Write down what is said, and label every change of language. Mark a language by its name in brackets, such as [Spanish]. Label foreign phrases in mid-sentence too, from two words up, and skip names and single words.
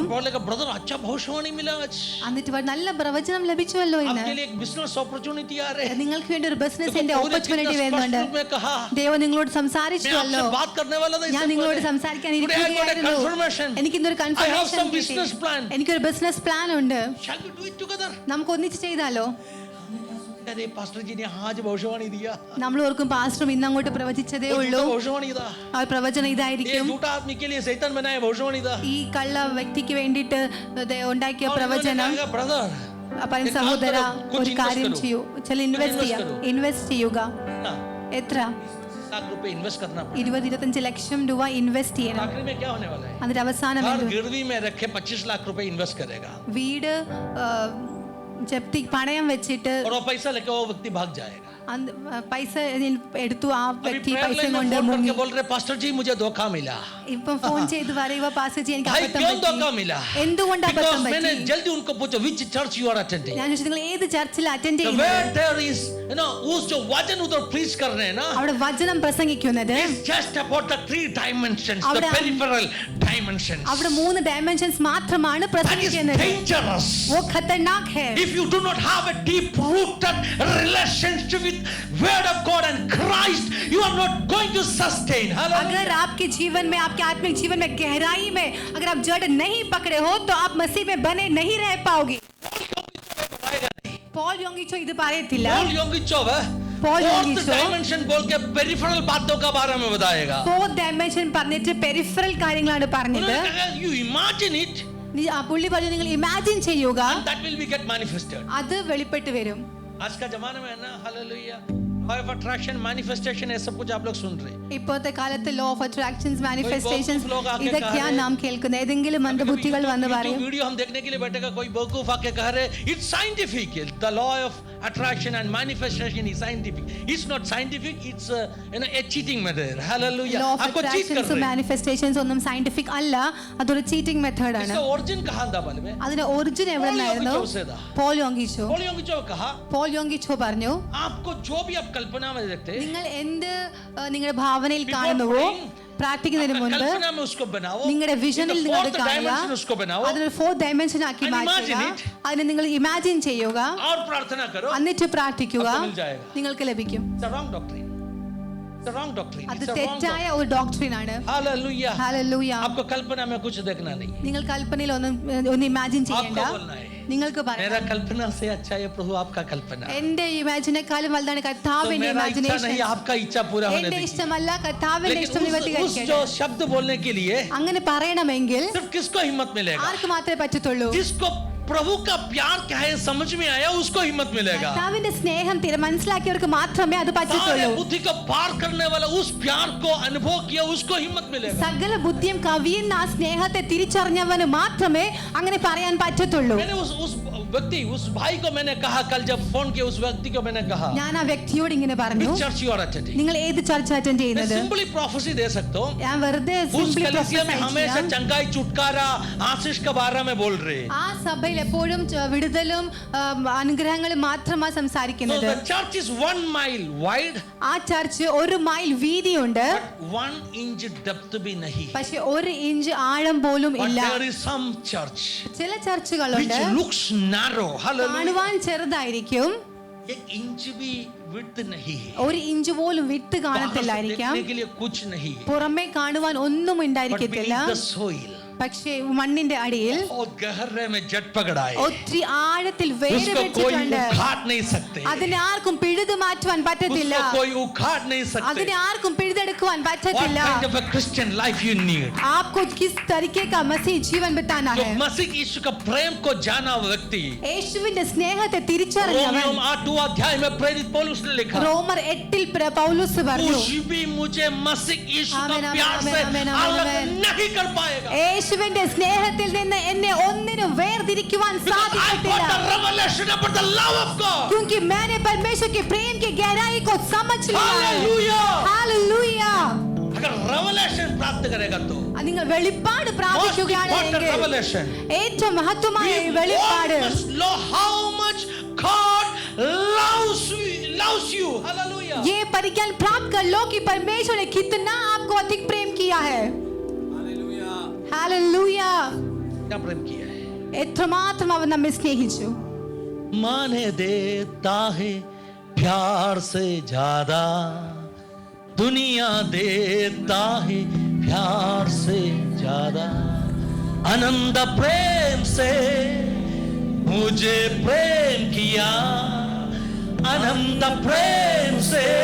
[Hindi] बोलेगा ब्रदर अच्छा भविष्यवाणी मिला आज, [Malayalam] എന്നിട്ട് പറയും, നല്ല പ്രവചനം ലഭിച്ചുവല്ലോ ഇന്ന്. [Hindi] आपके लिए एक [English] business opportunity [Hindi] आ रहे हैं। [Malayalam] നിങ്ങൾക്ക് വേണ്ടി ഒരു ബിസിനസിന്റെ [Hindi] देखो, पूरे [Malayalam] ഓപ്പർച്യൂണിറ്റി [Hindi] स्पष्ट [Malayalam] വരുന്നുണ്ട്. [Hindi] रूप में कहा, [Malayalam] ദൈവം നിങ്ങളോട് [Hindi] मैं [Malayalam] സംസാരിച്ചുവല്ലോ. [Hindi] आपसे बात करने वाला था [Malayalam] ഞാൻ [Hindi] इससे [Malayalam] നിങ്ങളോട് [Hindi] पहले। [Malayalam] സംസാരിക്കാൻ [English] Today I got a [Malayalam] ഇരിക്കുകയായിരുന്നു. [English] confirmation. [Malayalam] എനിക്കിന്നൊരു [English] I have [Malayalam] കൺഫർമേഷൻ [English] some business plan. [Malayalam] എനിക്കൊരു [English] business plan [Malayalam] ഉണ്ട്. [English] Shall we do it together? [Malayalam] നമുക്ക് ഒന്നിച്ച് ചെയ്താലോ? [Hindi] अरे पास्टर जी ने आज भविष्यवाणी दिया, [Malayalam] നമ്മൾ ഓർക്കും പാസ്റ്ററും ഇന്ന് അങ്ങോട്ട് പ്രവചിച്ചതേ [Hindi] वो [Malayalam] ഉള്ളൂ. [Hindi] झूठा भविष्यवाणी था, [Malayalam] ആ പ്രവചനം [Hindi] ये [Malayalam] ഇതായിരിക്കും. [Hindi] झूठा आदमी के लिए शैतान बनाया भविष्यवाणी था। [Malayalam] ഈ കള്ള വ്യക്തിക്ക് വേണ്ടിയിട്ട് ഉണ്ടാക്കിയ പ്രവചനം. [Hindi] ब्रदर [Malayalam] പറയും, സഹോദര ഒരു കാര്യം ചെയ്യൂ, ചില ഇൻവെസ്റ്റ് ചെയ്യുക. എത്ര? [Hindi] लाख रुपए इन्वेस्ट करना पड़ेगा। [Malayalam] 20-25 ലക്ഷം രൂപ ഇൻവെസ്റ്റ് ചെയ്യണം. [Hindi] आखिर में क्या होने वाला है? [Malayalam] അതിന്റെ അവസാനം [Hindi] घर [Malayalam] എന്ത്? [Hindi] गिरवी में रखे 25 लाख रुपए इन्वेस्ट करेगा [Malayalam] വീട് ജപ്തി പണയം വെച്ചിട്ട് [Hindi] और वो पैसा लेके वो व्यक्ति भाग जाएगा। [Malayalam] പൈസ എടുത്തു. ആ [Hindi] अभी [Malayalam] വ്യക്തി [English] prayer [Malayalam] പൈസ [Hindi] line में [Malayalam] കൊണ്ട് [Hindi] फोन [Malayalam] മുങ്ങി. [Hindi] करके बोल रहे पास्टर जी मुझे धोखा मिला। [Malayalam] ഇപ്പം ഫോൺ ചെയ്ത് പറയുക, പാസ്റ്റർ ജി എനിക്ക് [Hindi] भाई [Malayalam] അബദ്ധം [Hindi] क्यों धोखा [Malayalam] പറ്റി. [Hindi] मिला? [Malayalam] എന്തുകൊണ്ട് [English] Because [Malayalam] അബദ്ധം [Hindi] मैंने [Malayalam] പറ്റി? [Hindi] जल्दी उनको पूछा [English] which church you are attending. [Malayalam] ഞാൻ ചോദിച്ചു, നിങ്ങൾ ഏത് ചർച്ചിൽ അറ്റൻഡ് [English] The [Malayalam] ചെയ്യുന്നത്? [English] where there is [Hindi] उस जो वचन उधर preach कर रहे हैं ना, [Malayalam] അവിടെ വചനം പ്രസംഗിക്കുന്നത് [English] it's just about the 3 dimensions, the [Malayalam] അവിടെ- [English] peripheral dimensions. [Malayalam] അവിടെ 3 ഡയമെൻഷൻസ് മാത്രമാണ് [English] That is [Malayalam] പ്രസംഗിക്കുന്നത്. [English] dangerous. [Hindi] वो खतरनाक है. [English] If you do not have a deep rooted relationship with word of God and Christ, you are not going to sustain. Hallelujah. [Hindi] अगर आपके जीवन में, आपके आत्मिक जीवन में गहराई में अगर आप जड़ नहीं पकड़े हो तो आप मसीह में बने नहीं रह पाओगे. [Malayalam] पॉल योंगिचो ഇത് പറയത്തില്ല. [Hindi] Paul Yonggichov Paul fourth Yonggichov dimension बोल के peripheral बातों का बारे में बताएगा। [English] fourth dimension [Malayalam] പറഞ്ഞിട്ട് പെരിഫറൽ കാര്യങ്ങളാണ് പറഞ്ഞത്. [Hindi] उन्होंने कहा, [English] you imagine it [Malayalam] പുള്ളി പറഞ്ഞു, നിങ്ങൾ ഇമാജിൻ ചെയ്യുക, [English] and that will be get manifested. [Malayalam] അത് വെളിപ്പെട്ട് വരും. [Hindi] आज का जमाना में है ना, हालेलुया, [English] law of attraction, manifestation, [Hindi] ये सब कुछ आप लोग सुन रहे हैं। [Malayalam] ഇപ്പോഴത്തെ കാലത്ത് [English] law of attractions, manifestations, [Hindi] लोग आके कह [Malayalam] ഇതൊക്കെയാണ് [Hindi] रहे- [Malayalam] നാം കേൾക്കുന്നത്. ഏതെങ്കിലും മന്ദബുദ്ധികൾ വന്ന് പറയും, [Hindi] वीडियो हम देखने के लिए बैठेगा, कोई बेवकूफ आके कह रहे [English] it's scientific, the law of attraction and manifestation is scientific. It's not scientific, it's a cheating method. Hallelujah. law of [Hindi] आपको cheat कर [Malayalam] അട്രാക്ഷൻസും [Hindi] रहे हैं। [Malayalam] മാനിഫെസ്റ്റേഷൻസ് ഒന്നും സയന്റിഫിക് അല്ല, അതൊരു [English] cheating method. [Hindi] इसका origin कहाँ था मालूम है? [Malayalam] അതിന്റെ ഒറിജിൻ എവിടെ നിന്നായിരുന്നു? [Hindi] Paul Yonggichov से था। [Malayalam] പോൾ യോങ്കിച്ചോ. [Hindi] Paul Yonggichov कहा, [Malayalam] പോൾ യോങ്കിച്ചോ പറഞ്ഞു, [Hindi] आपको जो भी आप कल्पना में देखते हैं, [Malayalam] നിങ്ങൾ എന്ത് നിങ്ങളുടെ ഭാവനയിൽ [English] before [Malayalam] കാണുന്നുവോ, [English] praying, [Malayalam] പ്രാർത്ഥിക്കുന്നതിന് മുൻപ് [Hindi] कल्पना में उसको बनाओ, [Malayalam] നിങ്ങളുടെ [English] in [Malayalam] വിഷനിൽ [English] the [Malayalam] നിങ്ങൾ [English] fourth [Malayalam] കാണുക, [Hindi] dimension उसको बनाओ [Malayalam] അതിനൊരു [English] fourth dimension [Malayalam] ആക്കി [English] And [Malayalam] മാറ്റുക, [English] imagine it. [Malayalam] അതിനെ നിങ്ങൾ ഇമാജിൻ ചെയ്യുക, [Hindi] और प्रार्थना करो. [Malayalam] എന്നിട്ട് പ്രാർത്ഥിക്കുക, [Hindi] आपको मिल जाएगा. [Malayalam] നിങ്ങൾക്ക് ലഭിക്കും. [English] It's a wrong doctrine. It's a wrong doctrine. [Malayalam] അത് [English] It's a wrong [Malayalam] തെറ്റായ [English] doctrine. [Malayalam] ഒരു ഡോക്ട്രിൻ ആണ്. [English] Hallelujah. [Malayalam] ഹല്ലേലൂയ. [Hindi] आपको कल्पना में कुछ देखना नहीं. [Malayalam] നിങ്ങൾ കൽപ്പനയിൽ ഒന്ന് ഇമാജിൻ ചെയ്യേണ്ട, [Hindi] आपको बोलना है. [Malayalam] നിങ്ങൾക്ക് [Hindi] मेरा [Malayalam] പറയാം, [Hindi] कल्पना से अच्छा है प्रभु आपका कल्पना. [Malayalam] എന്റെ ഇമാജിനേക്കാളും വലുതാണ് [Hindi] तो [Malayalam] കർത്താവിന്റെ [Hindi] मेरा इच्छा [Malayalam] ഇമാജിനേഷൻ. [Hindi] नहीं, आपका इच्छा पूरा होने [Malayalam] എന്റെ [Hindi] दीजिए. [Malayalam] ഇഷ്ടമല്ല, കർത്താവിന്റെ ഇഷ്ടം [Hindi] लेकिन उस [Malayalam] നിവർത്തികരിക്കട്ടെ. [Hindi] जो शब्द बोलने के लिए [Malayalam] അങ്ങനെ പറയണമെങ്കിൽ [Hindi] सिर्फ किसको हिम्मत मिलेगा? [Malayalam] ആർക്ക് മാത്രമേ പറ്റത്തുള്ളൂ? [Hindi] जिसको प्रभु का प्यार क्या है समझ में आया उसको हिम्मत मिलेगा. [Malayalam] കർത്താവിന്റെ സ്നേഹം മനസ്സിലാക്കിയവർക്ക് മാത്രമേ അത് [Hindi] सारे [Malayalam] പറ്റത്തുള്ളൂ. [Hindi] बुद्धि को पार करने वाला उस प्यार को अनुभव किया उसको हिम्मत मिलेगा. [Malayalam] സകല ബുദ്ധിയും കവിയുന്ന ആ സ്നേഹത്തെ തിരിച്ചറിഞ്ഞവന് മാത്രമേ അങ്ങനെ പറയാൻ പറ്റത്തുള്ളൂ. [Hindi] मैंने उस व्यक्ति उस भाई को मैंने कहा कल जब फोन किया उस व्यक्ति को मैंने कहा [Malayalam] ഞാൻ ആ വ്യക്തിയോട് ഇങ്ങനെ പറഞ്ഞു, [English] which church you are attending. [Malayalam] നിങ്ങൾ ഏത് ചർച്ച അറ്റൻഡ് [Hindi] मैं [Malayalam] ചെയ്യുന്നത്? [English] simply prophecy [Hindi] दे सकता हूँ. [Malayalam] ഞാൻ വെറുതെ [Hindi] उस [Malayalam] സിംപ്ലി [Hindi] कलीसिया में हमेशा [Malayalam] പ്രൊഫസർ [Hindi] चंगाई छुटकारा आशीष के बारे में बोल रहे. [Malayalam] ആ സഭയിൽ എപ്പോഴും വിടുതലും അനുഗ്രഹങ്ങളും മാത്രമാണ് [English] So [Malayalam] സംസാരിക്കുന്നത്. [English] the church is 1 mile wide [Malayalam] ആ ചർച്ച് 1 മൈൽ വീതിയുണ്ട്, [English] but 1 inch depth [Hindi] भी नहीं. [Malayalam] പക്ഷെ 1 ഇഞ്ച് ആഴം പോലും [English] But [Malayalam] ഇല്ല. [English] there is some church [Malayalam] ചില [English] which [Malayalam] ചർച്ചുകളുണ്ട് [English] looks narrow. Hallelujah. [Malayalam] കാണുവാൻ ചെറുതായിരിക്കും, [Hindi] 1 inch भी width नहीं है. [Malayalam] 1 ഇഞ്ച് പോലും വിട്ട് [Hindi] बाहर से [Malayalam] കാണത്തില്ലായിരിക്കാം, [Hindi] देखने के लिए कुछ नहीं है. [Malayalam] പുറമെ കാണുവാൻ ഒന്നും [English] But [Malayalam] ഉണ്ടായിരിക്കത്തില്ല, [English] beneath the soil [Malayalam] പക്ഷേ മണ്ണിന്റെ അടിയിൽ [Hindi] और गहरे में जट पकड़ा है. [Malayalam] ഒത്തിരി ആഴത്തിൽ വേര് [Hindi] उसको कोई [Malayalam] വെച്ചിട്ടുണ്ട്. [Hindi] उखाड़ नहीं सकते. [Malayalam] അതിനെ ആർക്കും പിഴുതു മാറ്റുവാൻ പറ്റത്തില്ല, [Hindi] उसको कोई उखाड़ नहीं सकते. [Malayalam] അതിനെ ആർക്കും പിഴുതെടുക്കുവാൻ [English] What [Malayalam] പറ്റത്തില്ല. [English] kind of a Christian life you need? [Hindi] आपको किस तरीके का मसीह जीवन बिताना जो है? मसीह यीशु का प्रेम को जाना व्यक्ति. [Malayalam] യേശുവിന്റെ സ്നേഹത്തെ തിരിച്ചറിഞ്ഞവൻ. [Hindi] रोमियो 8 अध्याय में प्रेरित पौलुस ने लिखा [Malayalam] റോമർ 8 പൗലോസ് പറഞ്ഞു, [Hindi] कुछ भी मुझे मसीह यीशु का आमेन, प्यार आमेन, से आमेन, आमेन, अलग आमेन. नहीं कर पाएगा. [Malayalam] യേശുവിന്റെ സ്നേഹത്തിൽ നിന്ന് എന്നെ ഒന്നിനും വേർതിരിക്കുവാൻ [English] Because I got [Malayalam] സാധിക്കത്തില്ല. [English] the revelation about the love of God. [Hindi] क्योंकि मैंने परमेश्वर के प्रेम की गहराई को समझ लिया है. [English] Hallelujah. [Hindi] हालेलूया. अगर revelation प्राप्त करेगा तो [Malayalam] നിങ്ങൾ വെളിപ്പാട് [English] most [Malayalam] പ്രാപിക്കുകയാണെങ്കിൽ [English] important revelation. [Malayalam] ഏറ്റവും മഹത്വമായ [English] We [Malayalam] ഈ [English] all [Malayalam] വെളിപ്പാട്, [English] must know how much God loves you. Hallelujah. [Hindi] ये परिज्ञान प्राप्त कर लो कि परमेश्वर ने कितना आपको अधिक प्रेम किया है. हालेलूया. क्या प्रेम किया है? [Malayalam] എത്രമാത്രം അവൻ നമ്മെ സ്നേഹിച്ചു. [Hindi] माने देता है प्यार से ज्यादा दुनिया देता है प्यार से ज्यादा अनंत प्रेम से मुझे प्रेम किया अनंत प्रेम से